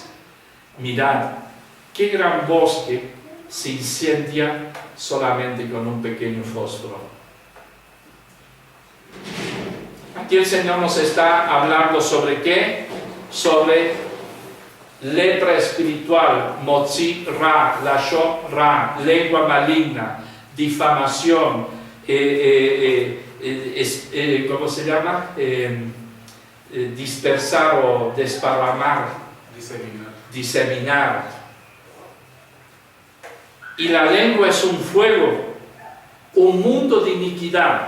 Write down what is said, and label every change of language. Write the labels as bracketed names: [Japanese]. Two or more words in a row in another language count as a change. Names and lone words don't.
[Spanish] Mirad, qué gran bosque se incendia solamente con un pequeño fósforo. Aquí el Señor nos está hablando sobre ¿qué? Sobre lepra espiritual, [Hebrew] מוציא רע, לשון רע, [Spanish] lengua maligna, difamación, ¿cómo se llama? Dispersar o desparramar, diseminar. Y la lengua es un fuego, un mundo de iniquidad.